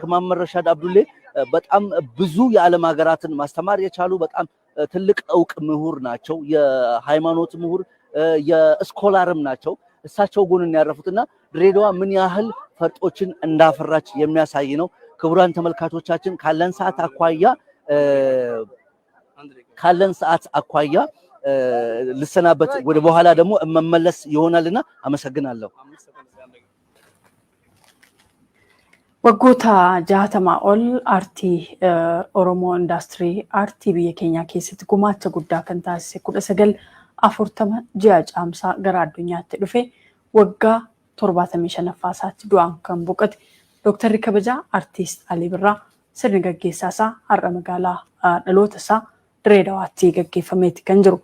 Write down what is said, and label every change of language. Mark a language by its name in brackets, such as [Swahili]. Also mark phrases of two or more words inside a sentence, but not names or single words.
[Amharic] መሐመድ ረሻድ አብዱሌ በጣም ብዙ የዓለም ሀገራትን ማስተማር የቻሉ በጣም ትልቅ ዕውቅ ምሁር ናቸው። የሃይማኖት ምሁር የስኮላርም ናቸው። እሳቸው ጎንን ያረፉትና ድሬዳዋ ምን ያህል ፈርጦችን እንዳፈራች የሚያሳይ ነው። ክቡራን ተመልካቾቻችን ካለን ሰዓት አኳያ ልሰናበት ወደ በኋላ ደግሞ መመለስ ይሆናልና አመሰግናለሁ። [Oromo] waggoota 60 ol aartii Oromoo indaastirii aartii biyya keenya keessatti gumaacha guddaa kan taasise 1940 ji'a caamsaa gara addunyaatti dhufe waggaa 75ffaa isaatti du'aan kan boqote Dooktarri kabajaa aartiist Alii Birraa sirni gaggeessaa isaa har'a magaalaa dhaloota isaa Direedawaatti gaggeeffameeti kan jiru.